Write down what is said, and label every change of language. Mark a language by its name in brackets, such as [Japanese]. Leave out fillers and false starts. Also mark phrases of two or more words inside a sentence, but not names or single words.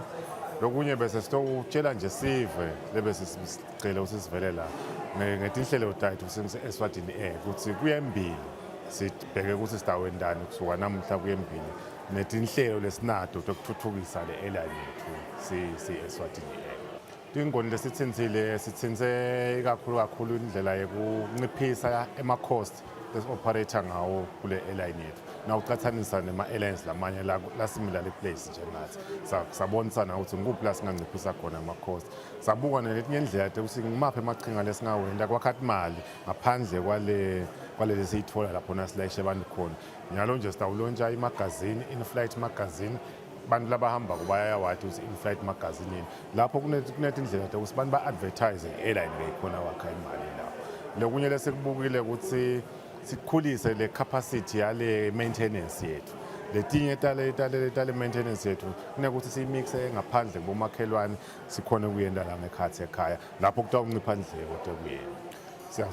[Swati] Lokunye bese sitotshela nje sive lebese sicela ukuthi sivele la ngetinhlelo tathu eSwatini Air ukuthi kuyembili sibheke ukuthi sitawendani kusuka namuhla kuyembili netinhlelo lesinato tokuthuthukisa le airline yethu si eSwatini Air. Tingoni lesithinzile sithinze kakhulu indlela yokunciphisa ema-cost esi-operator ngawo kule airline yethu. Nawuqhathanisa nema-airlines lamanye la [English] similar place [Swati] njengathi sabonisana ukuthi ngikuphi la singanciphisa khona ama-cost. Sabuka ngendlela ukuthi ngimaphi amaqhinga lesingawenda kwakhathi imali ngaphandle kwaleli siyithola lapho silayishe abantu khona. Njalo nje sitawulontsha imagazini, [English] in-flight magazine. [Swati] Bantu labahamba kubayawathi ukuthi [English] in-flight magazine [Swati] lapho kunetindlela ukuthi bantu ba-advertise airline beyikhona wakha imali lapho. Lokunye lesikubukile ukuthi sikhulise le capacity yale maintenance yethu. Letinye tale maintenance yethu kunekuthi siyimixe ngaphandle kubomakhelwane sikhona kuyenda la ngekhathi ekhaya lapho kutawuncipha indleko tekuyena.